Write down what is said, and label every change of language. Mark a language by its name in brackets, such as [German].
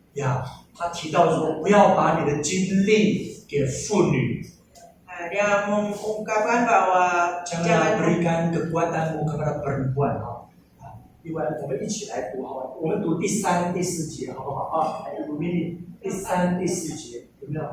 [Chinese] 呀，他提到说，不要把你的精力给妇女， [Indonesian] Dia mengungkapkan bahwa jangan berikan kekuatanmu kepada perempuan [Chinese] 另外，我们一起来读我们读第三、第四节好不好读第三、第四节有没有？